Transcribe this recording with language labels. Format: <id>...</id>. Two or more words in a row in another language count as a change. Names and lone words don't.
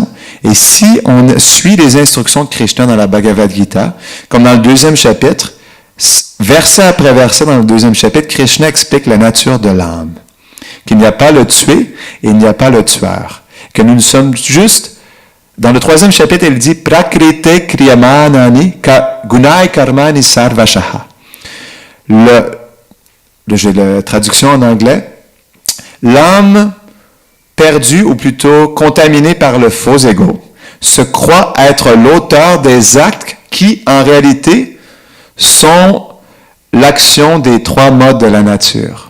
<fr>Et si on suit les instructions de Krishna dans la Bhagavad Gita, comme dans le 2e chapitre, verset après verset dans le 2e chapitre, Krishna explique la nature de l'âme. Qu'il n'y a pas le tué et il n'y a pas le tueur. Que nous sommes juste, dans le 3e chapitre, il dit</fr> <sa>प्रकृतेः क्रियमाणानि गुणैः कर्माणि सर्वशः.</sa> <fr>J'ai la traduction en anglais. L'âme perdue, ou plutôt contaminée par le faux ego, se croit être l'auteur des actes qui, en réalité, sont l'action des 3 modes de la nature.</fr>